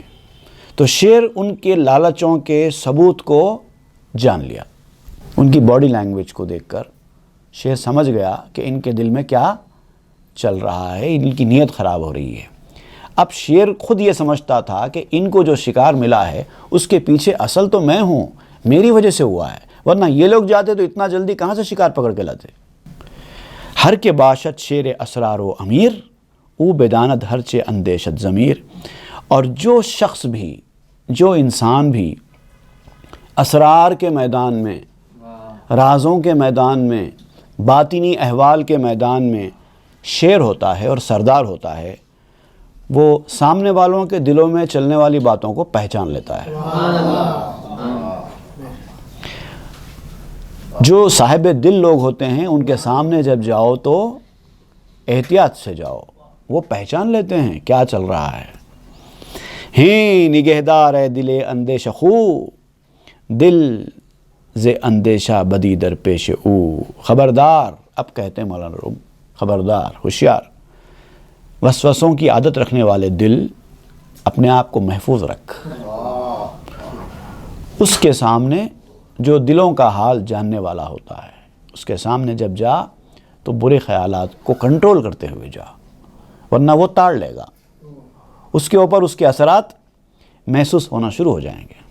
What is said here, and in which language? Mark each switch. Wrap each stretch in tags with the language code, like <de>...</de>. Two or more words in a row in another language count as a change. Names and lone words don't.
<ur>تو شیر ان کے لالچوں کے ثبوت کو جان لیا، ان کی</ur> <en>body language</en> <ur>کو دیکھ کر شیر سمجھ گیا کہ ان کے دل میں کیا چل رہا ہے، ان کی نیت خراب ہو رہی ہے۔ اب شیر خود یہ سمجھتا تھا کہ ان کو جو شکار ملا ہے اس کے پیچھے اصل تو میں ہوں، میری وجہ سے ہوا ہے، ورنہ یہ لوگ جاتے تو اتنا جلدی کہاں سے شکار پکڑ کے لاتے۔</ur> <fa>ہر کے باشد شیر اسرار و امیر، او بداند ہر چے اندیشت ضمیر۔</fa> <ur>اور جو شخص بھی، جو انسان بھی اسرار کے میدان میں، رازوں کے میدان میں، باطنی احوال کے میدان میں شیر ہوتا ہے اور سردار ہوتا ہے، وہ سامنے والوں کے دلوں میں چلنے والی باتوں کو پہچان لیتا ہے۔ جو صاحب دل لوگ ہوتے ہیں ان کے سامنے جب جاؤ تو احتیاط سے جاؤ، وہ پہچان لیتے ہیں کیا چل رہا ہے۔</ur> <fa>ہیں نگہدار اے دل اندیشہ خو، دل ز اندیشہ بدی در پیش او۔</fa> <ur>خبردار، اب کہتے ہیں مولانا روم، خبردار، ہوشیار، وسوسوں کی عادت رکھنے والے دل، اپنے آپ کو محفوظ رکھ۔ اس کے سامنے جو دلوں کا حال جاننے والا ہوتا ہے، اس کے سامنے جب جا تو برے خیالات کو کنٹرول کرتے ہوئے جا، ورنہ وہ تاڑ لے گا، اس کے اوپر اس کے اثرات محسوس ہونا شروع ہو جائیں گے۔</ur>